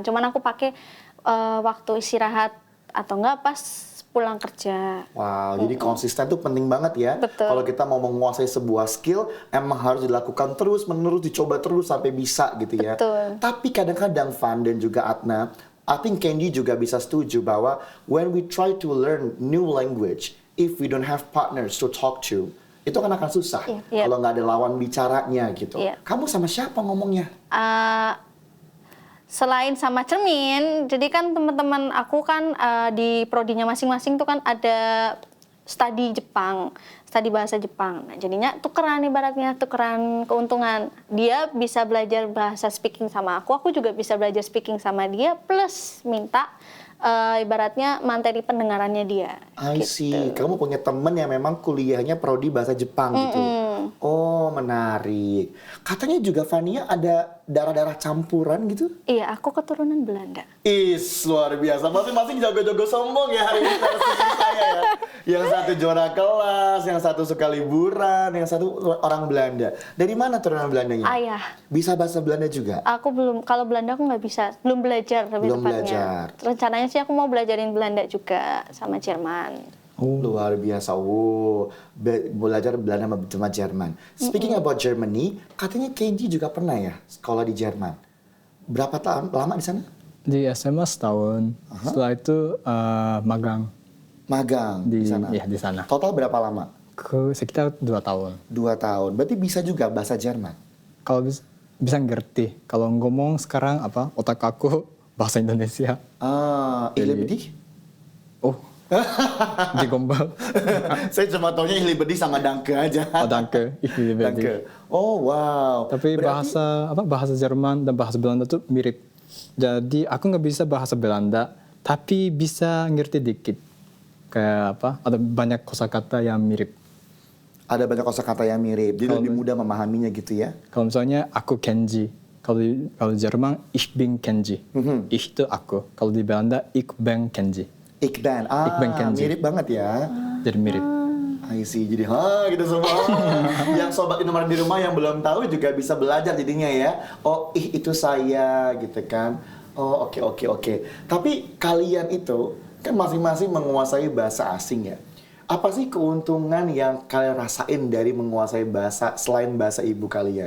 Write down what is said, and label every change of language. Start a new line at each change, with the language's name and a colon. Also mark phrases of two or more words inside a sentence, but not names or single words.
Indonesian: Cuman aku pakai waktu istirahat atau enggak pas pulang kerja. Wow, jadi konsisten tuh penting banget ya. Betul. Kalau kita mau menguasai sebuah skill, emang harus dilakukan terus-menerus, dicoba terus sampai bisa gitu ya. Betul. Tapi kadang-kadang Van dan juga Atna,
English: I think
Indonesian: Candy juga bisa setuju bahwa
English: when we try to learn new language, if we don't have partners to talk to,
Indonesian: itu kan akan susah Iya. kalau nggak ada lawan bicaranya gitu. Iya. Kamu sama siapa ngomongnya? Selain sama cermin, jadi kan teman-teman aku kan di prodinya masing-masing tuh kan ada studi Jepang, studi bahasa Jepang. Nah, jadinya tukeran ibaratnya, tukeran keuntungan. Dia bisa belajar bahasa speaking sama aku juga bisa belajar speaking sama dia, plus minta ibaratnya materi pendengarannya dia.
English: I see.
Indonesian: Kamu punya temen yang memang kuliahnya prodi bahasa Jepang gitu. Oh, menarik. Katanya juga Fania ada darah-darah campuran gitu? Iya, aku keturunan Belanda. Is, luar biasa. Masing-masing jago-jago sombong ya hari ini narasumber saya ya. Yang satu juara kelas, yang satu suka liburan, yang satu orang Belanda. Dari mana turunan Belandanya? Ayah. Bisa bahasa Belanda juga? Aku belum, kalau Belanda aku nggak bisa, belum belajar lebih Belum tepatnya. belajar. Rencananya sih aku mau belajarin Belanda juga sama Jerman. Luar biasa. Belajar Belanda sama Jerman.
English: Speaking about Germany,
Indonesian: katanya Kenji juga pernah ya sekolah di Jerman. Berapa lama di sana? Di SMA setahun. Setelah itu magang Magang di sana. ya di sana. Total berapa lama? Sekitar 2 tahun. 2 tahun. Berarti bisa juga bahasa Jerman. Kalau bisa ngerti. Kalau ngomong sekarang otak aku bahasa Indonesia.
German: Ich liebe dich.
Indonesian: Oh, di Gombal. Saya cuma taunya
German: ich liebe dich
Indonesian: sama danke aja.
German: Oh, danke. Ich liebe dich.
Indonesian: Danke. Oh, wow. Tapi Berarti- bahasa Jerman dan bahasa Belanda tuh mirip. Jadi aku nggak bisa bahasa Belanda, tapi bisa ngerti dikit. Kayak ada banyak kosakata yang mirip. Ada banyak kosakata yang mirip. Jadi lebih mudah memahaminya gitu ya. Kalau misalnya aku Kenji, kalau di Jerman
German: ich bin Kenji.
Indonesian: Ich itu aku. Kalau di Belanda
German: ich bin Kenji.
Dutch: Ich ben. Ich ben Kenji.
Indonesian: Mirip banget ya. Jadi mirip.
English: I see.
Indonesian: Jadi gitu semua. Yang sobat Indomaret di rumah yang belum tahu juga bisa belajar jadinya ya. Oh, itu saya gitu kan. Oh, oke. Tapi kalian itu kan masing-masing menguasai bahasa asing ya. Apa sih keuntungan yang kalian rasain dari menguasai bahasa selain bahasa ibu kalian?